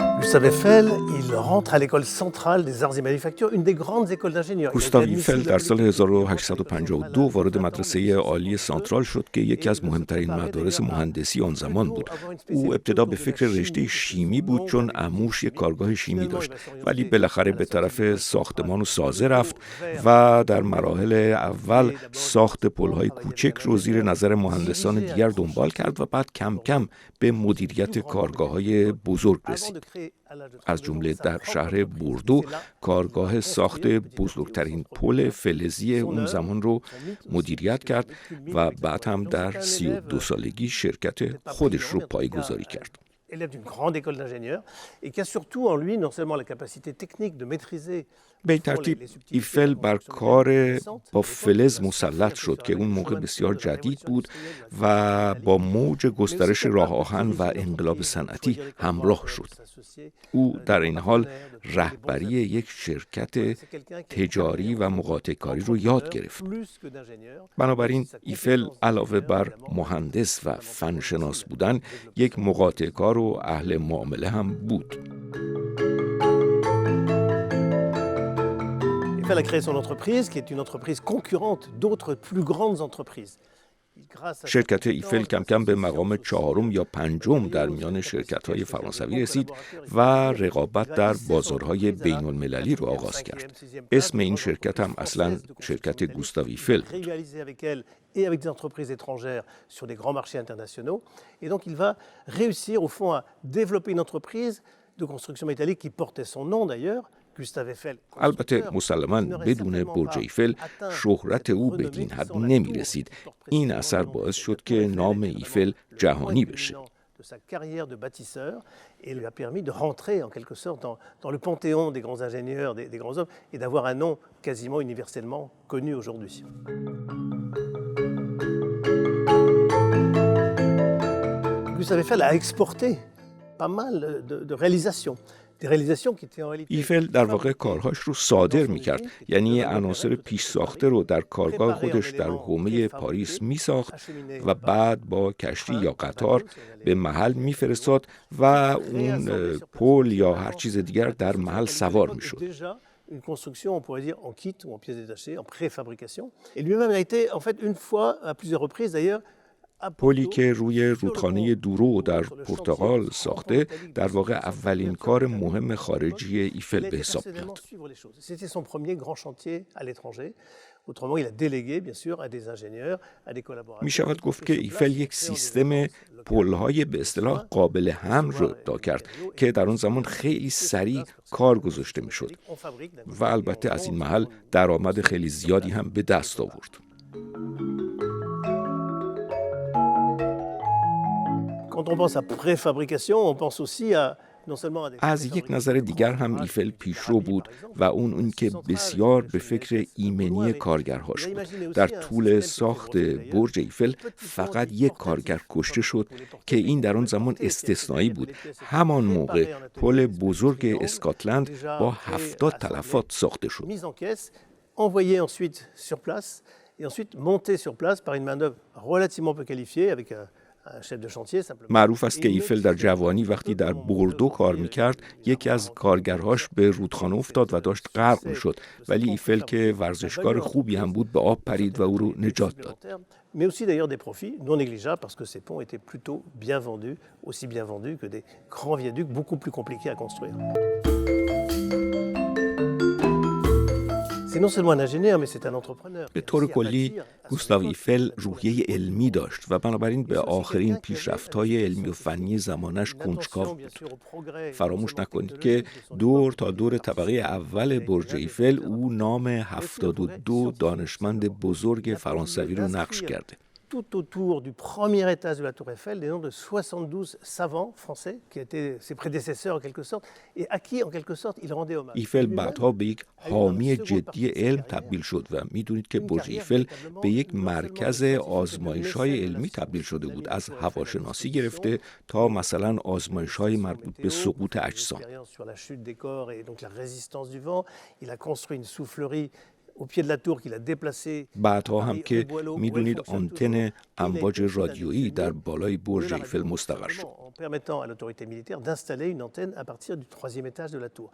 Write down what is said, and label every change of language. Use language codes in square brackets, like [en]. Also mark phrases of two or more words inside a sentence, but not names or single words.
[fr] Gustave Eiffel, il rentre à l'école centrale des arts et manufactures, une des grandes écoles d'ingénieurs. [fa] گوستاو ایفل در سال 1852 وارد مدرسه عالی سانترال شد که یکی از مهمترین مدارس مهندسی آن زمان بود. او ابتدا به فکر رشته شیمی بود چون عموش یک کارگاه شیمی داشت، ولی بالاخره به طرف ساختمان و سازه رفت و در مراحل اول ساخت پل‌های کوچک رو زیر نظر مهندسان دیگر دنبال کرد و بعد کم کم به مدیریت کارگاه‌های بزرگ رسید. از جمله در شهر بوردو کارگاه ساخت بزرگترین پل فلزی اون زمان رو مدیریت کرد و بعد هم در 32 سالگی شرکت خودش رو پایه‌گذاری کرد. [fr] Élève d'une grande école d'ingénieurs et qui a surtout en lui non seulement la capacité technique de maîtriser [fa] به ترتیب ایفل بر کار با فلز مسلط شد که اون موقع بسیار جدید بود و با موج گسترش راه آهن و انقلاب صنعتی همراه شد. او در این حال رهبری یک شرکت تجاری و مقاطع کاری رو یاد گرفت. بنابراین ایفل علاوه بر مهندس و فنشناس بودن یک مقاطع کار و اهل معامله هم بود. [fr] Eiffel a créé son entreprise, qui est une entreprise concurrente d'autres plus grandes entreprises. [fa] شرکت ایفل کم کم به مقام چهارم یا پنجم در میان شرکت‌های فرانسوی رسید و رقابت در بازارهای بین‌المللی رو آغاز کرد. اسم این شرکت هم اصلاً شرکت گوستاو ایفل بود. [fr] Et avec des entreprises étrangères sur des grands marchés internationaux. Et donc il va réussir au fond à développer une entreprise de construction métallique qui portait son nom d'ailleurs. [fa] البته مسلماً بدون برج ایفل شهرت او به این حد نمی رسید. این اثر باعث شد که نام ایفل جهانی بشه. [fr] De sa carrière de bâtisseur et lui a permis de rentrer en quelque sorte dans le panthéon des grands ingénieurs, des grands hommes et d'avoir un nom quasiment universellement connu aujourd'hui. Gustave Eiffel a exporté pas mal de réalisations. [fa] ایفل در واقع کارهاش رو صادر می‌کرد، یعنی عناصر پیش ساخته رو در کارگاه خودش در حومه پاریس می‌ساخت و بعد با کشتی یا قطار به محل می‌فرستاد و اون پل یا هر چیز دیگر در محل سوار می‌شد. [fr] Une construction, on pourrait dire, en kit ou en pièces détachées, en préfabrication. Et lui-même a été, en fait, une fois, à plusieurs reprises d'ailleurs, [fa] پلی که روی رودخانه دورو در پرتغال ساخته در واقع اولین کار مهم خارجی ایفل به حساب میاد. می شود گفت که ایفل یک سیستم پل‌های به اصطلاح قابل حمل رو ابداع کرد که در اون زمان خیلی سریع کار گذاشته می شد و البته از این محل درآمد خیلی زیادی هم به دست آورد. [fr] Quand on pense à préfabrication, on pense aussi à non seulement à des [fa] از یک نظر دیگر هم ایفل پیشرو بود و اون که بسیار به فکر ایمنی کارگرهاش بود. در طول ساخت برج ایفل فقط یک کارگر کشته شد که این در آن زمان استثنایی بود. همان موقع پل بزرگ اسکاتلند با 70 تلفات ساخته شد. [fr] envoyé ensuite sur place et ensuite monté sur place par une main-d'œuvre relativement peu qualifiée avec [fa] معروف است که ایفل در جوانی وقتی در بوردو کار میکرد یکی از کارگرهاش به رودخانه افتاد و داشت غرق میشد، ولی ایفل که ورزشکار خوبی هم بود به آب پرید و او رو نجات داد. [fr] Mais aussi d'ailleurs des profits non négligeables parce que ces ponts étaient plutôt bien vendus, aussi bien vendus que des grands viaducs beaucoup plus compliqués à construire. C'est non seulement un ingénieur, mais c'est un entrepreneur. [fa] به طور کلی گوستاو ایفل روحیه علمی داشت و بنابراین به آخرین پیشرفت‌های علمی و فنی زمانش کنجکاو بود. فراموش نکنید که دور تا دور طبقه اول برج ایفل او نام 72 دانشمند بزرگ فرانسوی رو نقش کرده. [fr] Tout autour du premier étage de la tour Eiffel, des noms de 72 savants français qui étaient ses prédécesseurs en quelque sorte et à qui en quelque sorte il rendait hommage. [fa] ایفل بعدها به یک حامی جدی علم تبدیل شد و میدونید که برج ایفل به یک مرکز آزمایش‌های علمی تبدیل شده بود، از هواشناسی گرفته تا مثلا آزمایش‌های مربوط به سقوط اجسام. [fr] Il a construit une soufflerie au pied de la tour qu'il a déplacé. [fa] بعدها هم که میدونید آنتن امواج رادیویی در بالای برج ایفل مستقر شد. [fr] En permettant à l'autorité militaire d'installer une antenne à partir du 3e étage de la tour.